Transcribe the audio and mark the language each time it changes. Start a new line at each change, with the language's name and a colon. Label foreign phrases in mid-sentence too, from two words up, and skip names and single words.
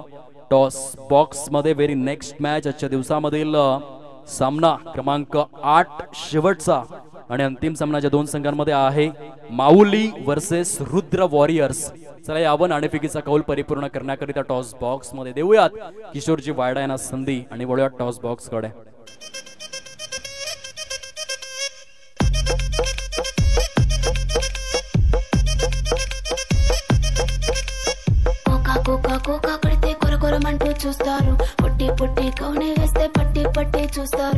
English: toss box
Marathi: मध्ये
English: very next match
Marathi: आजच्या दिवसामधील सामना क्रमांक 8 शेवटचा आणि अंतिम सामना ज्या 2 संघांमध्ये आहे माऊली वर्सेस रुद्र वॉरियर्स. चला यावं नाणेफेकीचा कौल परिपूर्ण करण्याकरिता
English: toss box
Marathi: मध्ये देऊयात किशोरजी वायडा यांना संधी आणि वळूयात
English: toss box
Marathi: कडे.
Telugu: కోకా కడితే కొరకొరమంటూ చూస్తారు, పొట్టి పొట్టి కౌనే వేస్తే పట్టి పట్టి చూస్తారు.